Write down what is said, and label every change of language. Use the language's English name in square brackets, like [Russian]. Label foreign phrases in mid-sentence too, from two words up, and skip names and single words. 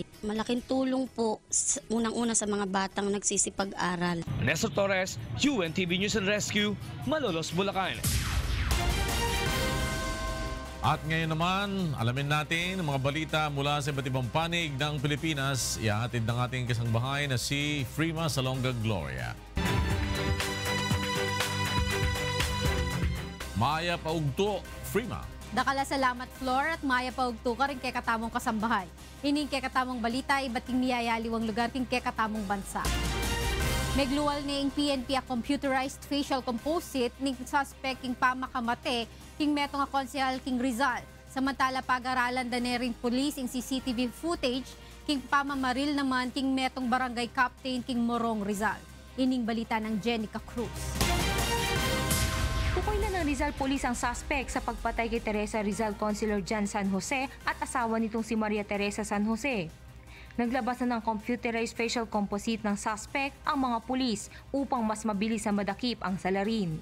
[Filipino] Malaking tulong po unang-una sa mga batang nagsisipag-aral. Nestor Torres, UNTV News and Rescue, Malolos, Bulacan. At ngayon naman, alamin natin ang mga balita mula sa iba't ibang panig ng Pilipinas. Ihahatid ng ating kasangbahay na si Frima Salonga Gloria. [Pampanga] Maya Paugto, Frima. Dakala salamat Flor at Maya Paugto ka rin kay katamong kasambahay. Ining kay katamong balita, iba't king niyayaliwang lugar king kay katamong bansa. Megluwal ni ang PNP a [English] computerized facial composite [Pampanga] ning suspect king pamakamate king metong a konsehal king Rizal. Samantala pag-aralan da rin police ing [English] CCTV footage [Pampanga] king pamamaril naman king metong barangay captain king Morong Rizal. Ining balita ng Jenica Cruz. [Filipino] Tukoy na ng Rizal Police ang suspect sa pagpatay kay Teresa Rizal Consular Jan San Jose at asawa nitong si Maria Teresa San Jose. Naglabas na ng [English] computerized facial composite [Filipino] ng suspect ang mga pulis upang mas mabilis na madakip ang salarin.